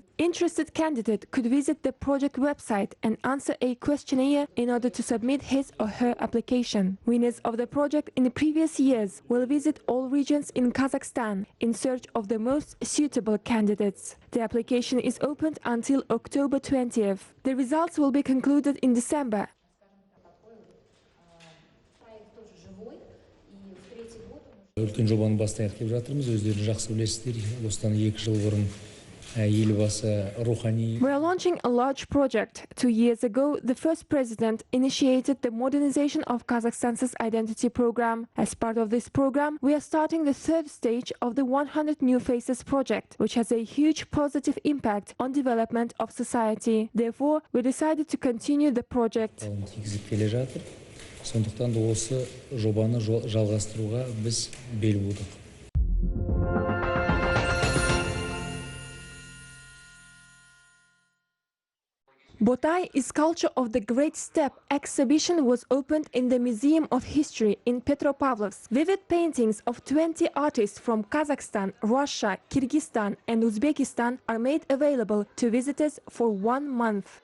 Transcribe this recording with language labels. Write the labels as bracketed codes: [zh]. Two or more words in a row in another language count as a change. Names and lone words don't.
[en] Interested candidate could visit the project website and answer a questionnaire in order to submit his or her application. Winners of the project in the previous years will visit all regions in Kazakhstan in search of the most suitable candidates. The application is opened until October 20th. The results will be concluded in December. [kk] Үлкен жобаны бастайық деп жатырмыз. Өздеріңіз жақсы білесіздер, осыдан 2 жыл бұрын елбасы рухани. [en] We are launching a large project. 2 years ago, the first president initiated the modernization of Kazakhstan's identity program. As part of this program, we are starting the third stage of the 100 New Faces project, which has a huge positive impact on development of society. Therefore, we decided to continue the project. [kk] Тигізіп келе жатыр. Сондықтан да осы жобаны жалғастыруға біз бел будық. [en] Botai is Culture of the Great Steppe exhibition was opened in the Museum of History in Petropavlovsk. Vivid paintings of 20 artists from Kazakhstan, Russia, Kyrgyzstan and Uzbekistan are made available to visitors for 1 month.